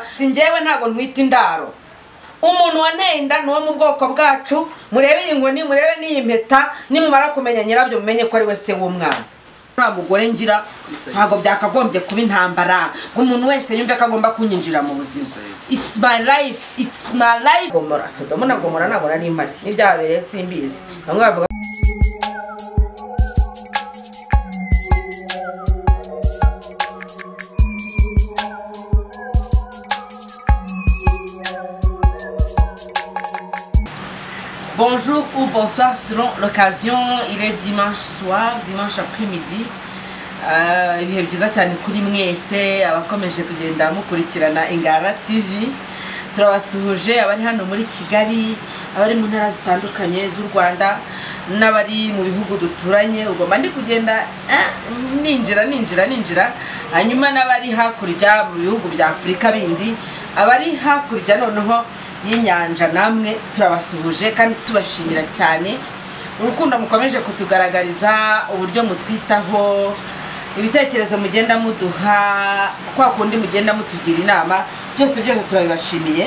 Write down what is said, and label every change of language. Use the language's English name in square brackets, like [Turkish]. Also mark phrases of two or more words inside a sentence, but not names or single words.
[Kinyarwanda] Singewe ntago ntwita indaro. Umuntu wanteye inda no mu bwoko bwacu, murebe inkoni, murebe n'iyi mpeta, nimumara kumenya nyirabyo mumenye ko ari we se w'umwana. Nta mugore ngira ntago byakagombye kuba intambara, umuntu wese yumve ko agomba kunyinjira mu buzima. [English] It's my life, it's my life. [Kinyarwanda] Gomora Sodoma na Gomora ntabwo nari mpari n'ibyabereye simbizi. Bamwe bavuga [French] bonjour ou bonsoir selon l'occasion. Il est dimanche soir, dimanche après-midi. [Kinyarwanda] Ibihe byiza cyane kuri mwese abakomeje kugenda mukurikirana Ingara TV. Turabasuhuje abari hano muri Kigali, abari mu ntara zitandukanye z'u Rwanda n'abari mu bihugu duturanye. Ubwo mandi kugenda ninjira hanyuma n'abari hakurya mu bihugu bya Afrika bindi, abari hakurya noneho y'inyanja namwe turabasuhuje kandi tubashimira cyane urukundo mukomeje kutugaragariza, uburyo mutwitaho, ibitekerezo mugenda muduha, kwa kundi mugenda mutugira inama, byose turabibashimiye.